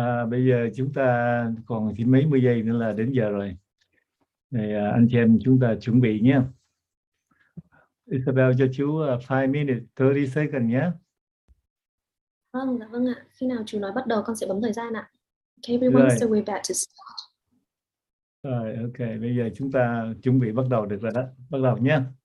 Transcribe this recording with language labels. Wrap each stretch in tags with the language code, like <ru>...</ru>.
<vi>Bây giờ chúng ta còn chỉ mấy mươi giây nữa là đến giờ rồi. Thì anh chị em chúng ta chuẩn bị nhé. Isabel cho chú</vi> <en>5 minutes, 30 seconds</en> <vi>nhé. Vâng, dạ vâng ạ. Khi nào chú nói bắt đầu con sẽ bấm thời gian ạ.</vi> <en>Okay, everyone, so we're about to start.</en> <vi>Rồi, ok. Bây giờ chúng ta chuẩn bị bắt đầu được rồi đó. Bắt đầu nhé.</vi>